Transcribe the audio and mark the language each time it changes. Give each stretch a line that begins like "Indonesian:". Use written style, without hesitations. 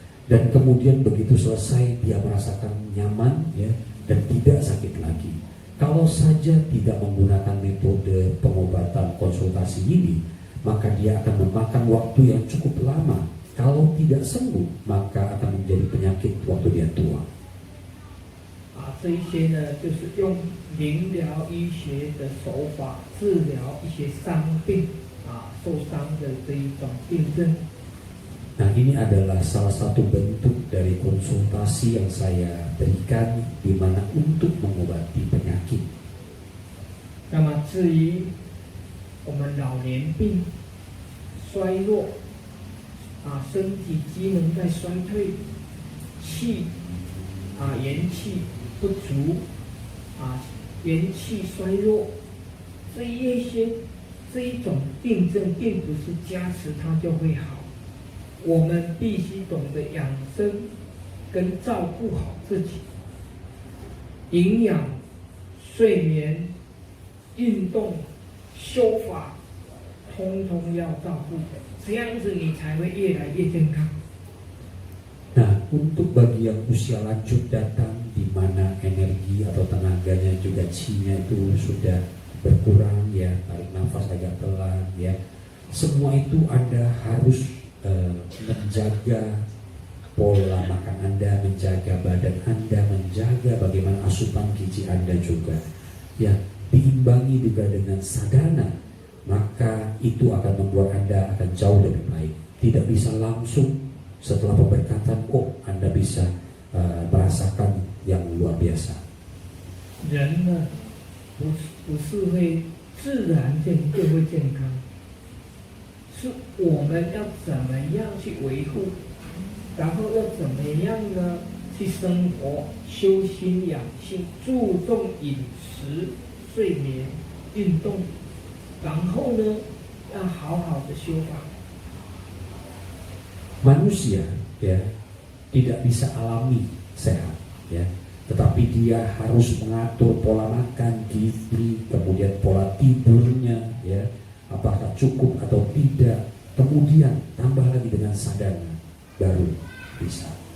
Indonesian: Dan kemudian begitu selesai dia merasakan nyaman, ya, dan tidak sakit lagi. Kalau saja tidak menggunakan metode pengobatan konsultasi ini, maka dia akan memakan waktu yang cukup lama. Kalau tidak sembuh, maka akan menjadi penyakit waktu dia tua.
Chinese: 这一些呢，就是用灵疗医学的手法治疗一些伤病受伤的这一种病症。
Indonesian: Nah, ini adalah salah satu bentuk dari konsultasi yang saya berikan di mana untuk mengobati penyakit.
Chinese: 那么至于我们老年病、衰弱身体机能在衰退，气元气不足元气衰弱，这一种病症并不是加持它就会好，我们必须懂得养生跟照顾好自己，营养、睡眠、运动、修法，通通要照顾，这样子你才会越来越健康。
Indonesian: Nah, untuk bagi yang usia lanjut datang di mana energi atau tenaganya juga chi-nya itu sudah berkurang ya, tarik nafas agak pelan ya. Semua itu Anda harus menjaga pola makan Anda, menjaga badan Anda, menjaga bagaimana asupan gizi Anda juga. Ya, diimbangi juga dengan sadhana, maka itu akan membuat Anda akan jauh lebih baik. Tidak bisa langsung setelah pemberkatan, Anda bisa merasakan yang luar biasa.
Chinese: 人呢，不是会自然就会健康，是我们要怎么样去维护，然后要怎么样呢去生活、修心养性，注重饮食、睡眠、运动，然后呢要好好的修法。
Indonesian: Manusia ya tidak bisa alami sehat ya, tetapi dia harus mengatur pola makan, gizi, kemudian pola tidurnya ya, apakah cukup atau tidak, kemudian tambah lagi dengan sadhana baru bisa.